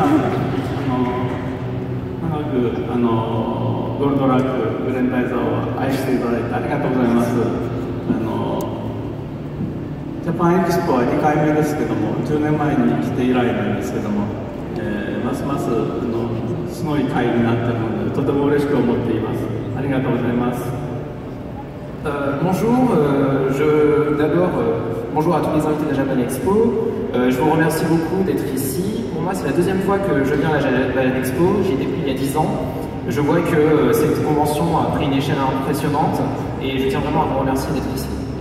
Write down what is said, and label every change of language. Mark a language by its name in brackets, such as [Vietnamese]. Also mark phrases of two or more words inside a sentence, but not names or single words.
[Japanese] 皆さん、長くゴールドラックグレンタイザーを愛していただいてありがとうございます。ジャパンエキスポは2回目ですけども、10年前に来て以来なんですけども、ますますすごい会になっているので、とても嬉しく思っています。ありがとうございます。 [French] Bonjour, bonjour à tous les invités de la Japan Expo. Je vous remercie beaucoup d'être ici. Pour moi, c'est la deuxième fois que je viens à la Japan Expo. J'y étais il y a 10 ans. Je vois que cette convention a pris une échelle impressionnante et je tiens vraiment à vous remercier d'être ici.